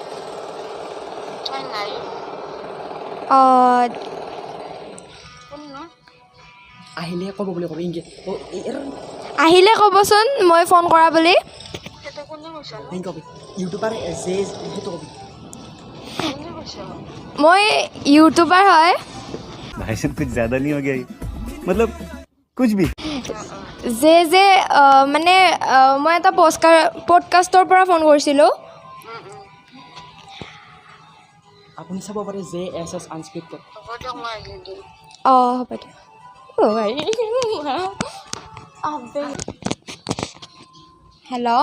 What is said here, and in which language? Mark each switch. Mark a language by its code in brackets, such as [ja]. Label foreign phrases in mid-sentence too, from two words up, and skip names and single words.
[as] আহিলে ক'ব বুলি ক'ব ইংগে আহিলে ক'বচোন মই ফোন কৰা বুলি ইংগে ক'বি ইউটিউবাৰ যে সেইটো ক'বি মই ইউটিউবাৰ হয় [hi] भाई साहब कुछ ज्यादा नहीं हो गया ये? मतलब कुछ भी [as] যে মানে মই এটা পডকাষ্টৰ পৰা ফোন কৰিছিলোঁ আপুনি চাব পাৰে যে এছ এছ আনস্ক্ৰিপ্টেড অঁ হ'ব দিয়া ভাই হেল্ল'